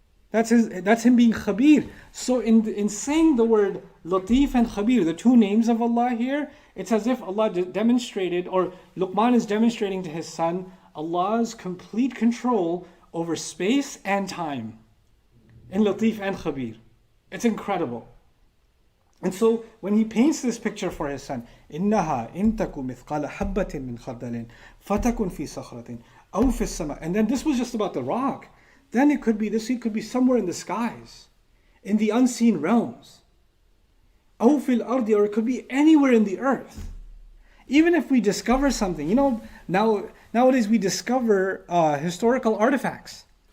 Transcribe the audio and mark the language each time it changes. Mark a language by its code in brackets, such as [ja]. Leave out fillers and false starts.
[en] That's Him being Khabir. So in saying the word Latif and Khabir, the two names of Allah here, it's as if Allah demonstrated, or Luqman is demonstrating to his son, Allah's complete control over space and time. In Latif and Khabir. It's incredible. [ar] And so when he paints this picture for his son, إِنَّهَا إِن تَكُ مِثْقَالَ حَبَّةٍ مِّن خَرْدَلٍ فَتَكُنْ فِي صَخْرَةٍ أَوْ فِي السَّمَاءِ. [en] And then this was just about the rock. Then this seed could be somewhere in the skies, in the unseen realms. أَوْ فِي الْأَرْضِ, or it could be anywhere in the earth. Even if we discover something, nowadays we discover historical artifacts.